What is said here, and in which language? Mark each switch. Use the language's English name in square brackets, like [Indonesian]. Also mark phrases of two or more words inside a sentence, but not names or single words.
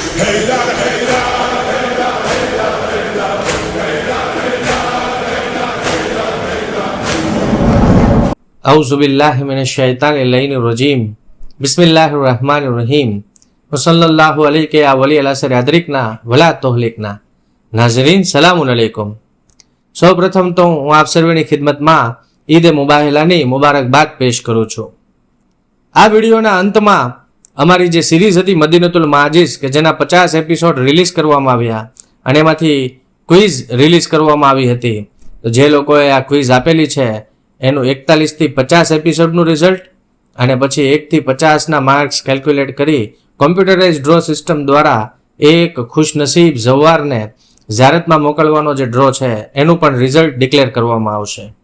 [Arabic] أعوذ بالله من الشيطان الرجيم بسم الله الرحمن الرحيم وصلى الله عليه يا ولي العصر أدركنا ولا تهلكنا. ناظرين سلام عليكم. [Gujarati] સૌ પ્રથમ તો હું આપ સર્વેની ખિદમતમાં ઈદ મુબાહિલાની મુબારકબાદ પેશ કરું છું। આ વિડીયોના અંતમાં અમારી જે સિરીઝ હતી મદીનતુલ માજીઝ કે જેના 50 એપિસોડ રિલીઝ કરવામાં આવ્યા અને એમાંથી ક્વિઝ રિલીઝ કરવામાં આવી હતી, તો જે લોકોએ આ ક્વિઝ આપેલી છે એનું 41 થી 50 એપિસોડનું રિઝલ્ટ અને પછી 1 થી 50ના [English] marks calculate [Gujarati] કરી [English] computerize draw system [Gujarati] દ્વારા એક ખુશનસીબ ઝવારને ઝિયારતમાં મોકલવાનો જે ડ્રો છે એનું પણ [English] result declare [Gujarati] કરવામાં આવશે।